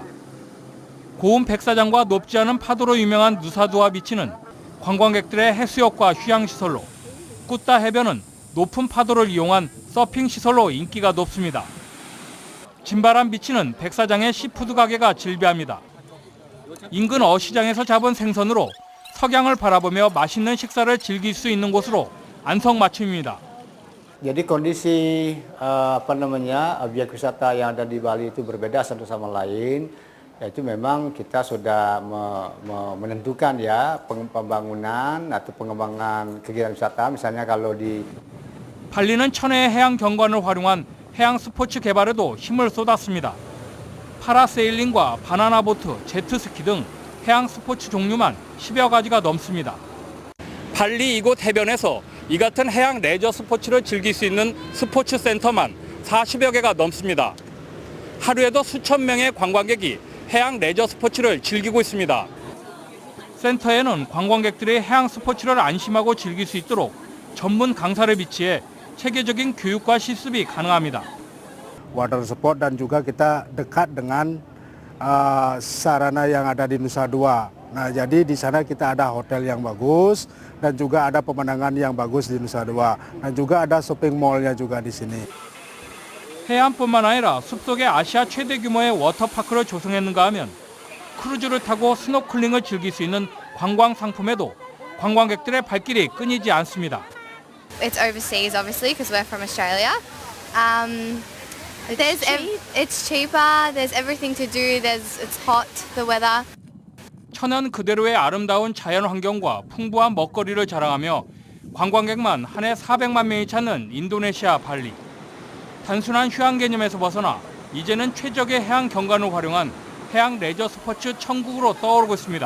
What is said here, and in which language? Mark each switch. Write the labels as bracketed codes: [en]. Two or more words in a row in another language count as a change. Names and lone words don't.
[ko] 고운 백사장과 높지 않은 파도로 유명한 누사두아 비치는 관광객들의 해수욕과 휴양시설로, 꾸따 해변은 높은 파도를 이용한 서핑 시설로 인기가 높습니다. 진바람 비치는 백사장의 시푸드 가게가 즐비합니다. 인근 어시장에서 잡은 생선으로 석양을 바라보며 맛있는 식사를 즐길 수 있는 곳으로 안성맞춤입니다. [id] Jadi kondisi objek wisata yang ada di Bali itu berbeda satu sama lain. Yaitu memang kita sudah menentukan ya pembangunan atau pengembangan kegiatan wisata. Misalnya kalau di [ko] 발리는 천혜의 해양 경관을 활용한 해양 스포츠 개발에도 힘을 쏟았습니다. 파라세일링과 바나나 보트, 제트스키 등 해양 스포츠 종류만 10여 가지가 넘습니다. 발리 이곳 해변에서 이 같은 해양 레저 스포츠를 즐길 수 있는 스포츠 센터만 40여 개가 넘습니다. 하루에도 수천 명의 관광객이 해양 레저 스포츠를 즐기고 있습니다. 센터에는 관광객들이 해양 스포츠를 안심하고 즐길 수 있도록 전문 강사를 비치해 체계적인 교육과 실습이 가능합니다. [en] Water sport [id] dan juga kita dekat dengan sarana yang ada di Nusa Dua. Nah, jadi di sana kita ada hotel yang bagus dan juga ada pemandangan yang bagus di Nusa Dua. Dan juga ada [en] shopping mall- [id] nya juga di sini. [ko] 해안뿐만 아니라 숲속에 아시아 최대 규모의 워터파크를 조성했는가 하면 크루즈를 타고 스노클링을 즐길 수 있는 관광 상품에도 관광객들의 발길이 끊이지 않습니다. [en] It's overseas, obviously, because we're from Australia. It's cheaper. There's everything to do. It's hot. The weather. [ko] 천연 그대로의 아름다운 자연 환경과 풍부한 먹거리를 자랑하며 관광객만 한 해 400만 명이 찾는 인도네시아 발리. 단순한 휴양 개념에서 벗어나 이제는 최적의 해양 경관을 활용한 해양 레저 스포츠 천국으로 떠오르고 있습니다.